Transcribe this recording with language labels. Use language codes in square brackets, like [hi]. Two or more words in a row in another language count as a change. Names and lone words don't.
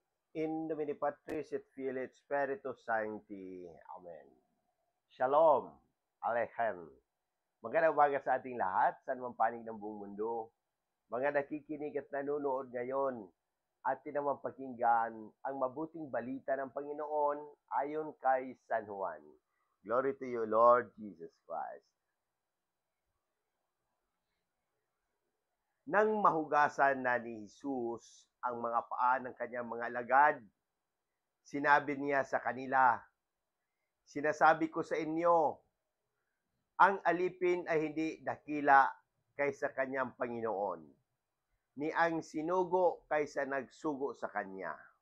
[la] In nomine Patris et Filii et Spiritus Sancti. [he] Amen. Shalom. Aleichem. [tl] Magandang umaga sa ating lahat, saan man panig ng buong mundo. Mga nakikinig at nanonood ngayon, atin naman pakinggan ang mabuting balita ng Panginoon ayon kay San Juan. [en] Glory to you, Lord Jesus Christ. [tl] Nang mahugasan na ni Jesus ang mga paa ng kanyang mga alagad, sinabi niya sa kanila, "Sinasabi ko sa inyo, ang alipin ay hindi dakila kaysa kanyang Panginoon, ni ang sinugo kaysa nagsugo sa kanya.